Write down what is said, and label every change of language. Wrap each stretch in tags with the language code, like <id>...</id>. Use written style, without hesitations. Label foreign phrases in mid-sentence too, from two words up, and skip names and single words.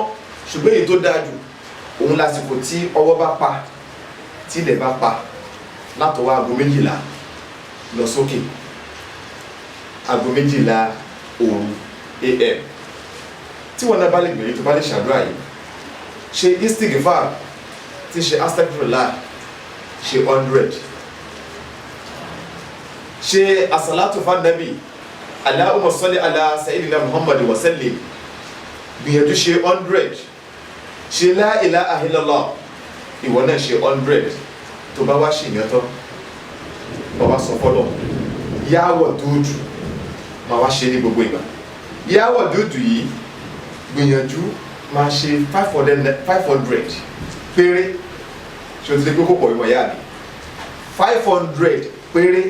<yo>ṣùgbọ́n èyí tó dáa jù òun lásìkò tí ọwọ́ bá pa tí ilẹ̀ bá pa látọwọ́ aago 12 lọ sókè, aago 12 òru AM tí wọn náà bá lè gbìyànjú tó bá lè ṣàdúrà yìí, ṣe istighfar tí ṣe astaghfirullah ṣe 100, ṣe</yo> <ar>الصلاة على النبي اللهم صل على سيدنا محمد وسلم</ar> <yo>gbìyànjú ṣe 100, ṣe</yo> <ar>لا إله إلا الله</ar> <yo>ìwọ náà ṣe 100. tó bá wá ṣe ìyẹn tán wọ́n wá sọ fọ́lọ́ yáwọ̀ dúdú máa wá ṣe ní gbogbo ìgbà. yáwọ̀ dúdú yìí gbìyànjú máa ṣe 500 péré, ṣe o ti lè gbé púpọ̀ ìwọ̀n yá mi 500 péré.</yo>